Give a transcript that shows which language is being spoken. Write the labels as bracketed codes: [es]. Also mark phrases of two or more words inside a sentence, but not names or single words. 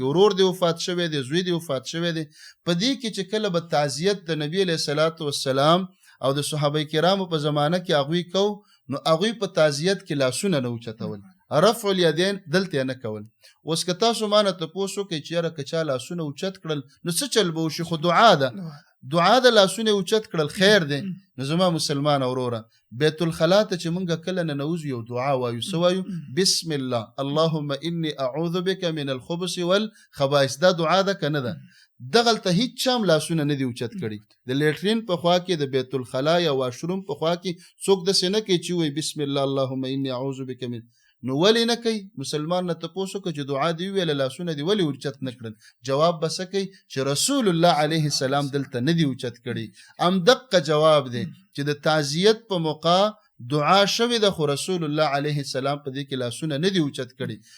[ps] ورور دې وفات شوی دی، زوی دې وفات شوی دی. په دې کې چې کله به تعزیت د نبي [ar] علیه الصلاة والسلام [ps] او د صحابه کرامو په زمانه کې هغوی کو، نو هغوی په تعزیت کې لاسونه نه اوچتول، [ar] رفع الیدین [ps] دلته نه کول. اوس که تاسو ما نه تپوس وکړئ چې یاره که چا لاسونه اوچت کړل نو څه چل به وشي؟ خو دعا ده، دعا د لاسونه اوچت کړل خیر دی. نو زما مسلمان وروره بیت الخلا ته چې مونږ کله ننوځو یو دعا وایو، څه وایو؟ [ar] بسم الله اللهم انی اعوذ بک من الخبث والخبائث. [ps] دا دعا ده که نه ده؟ دغلته هیڅ چا هم لاسونه نه دي اوچت کړي. د لیټرین په خوا کې د بیت الخلا یا واشروم په خوا کې څوک داسې نه کوي چې وایي [ar] بسم الله اللهم انی اعوذ بک من. [ps] نو ولې نه کوي؟ مسلمان نه تپوس وکړه چې دعا دې وویله لاسونه دې ولې اوچت نه کړل؟ جواب به څه کوي چې رسول الله [ar] علیه السلام [ps] دلته نه دي اوچت کړي. همدقه جواب دی چې د تعزیت په موقع دعا شوې ده خو رسول الله [ar] علیه السلام [ps] په دې کې لاسونه نه دي اوچت کړي.